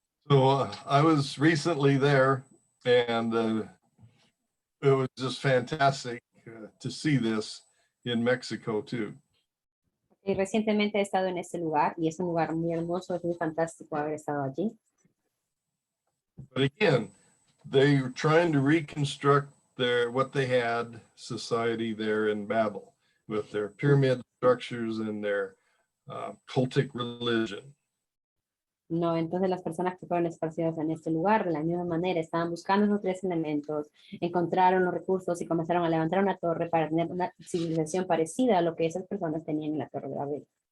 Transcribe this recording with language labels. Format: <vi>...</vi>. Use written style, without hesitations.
<en>So I was recently there, and it was just fantastic to see this in Mexico too.</en> <es>Y recientemente he estado en este lugar y es un lugar muy hermoso, es muy fantástico haber estado allí.</es> <en>But again, they were trying to reconstruct what they had society there in Babel with their pyramid structures and their cultic religion.</en> <es>No, entonces las personas que fueron esparcidas en este lugar, de la misma manera, estaban buscando esos tres elementos, encontraron los recursos y comenzaron a levantar una torre para tener una civilización parecida a lo que esas personas tenían en la Torre de Babel.</es>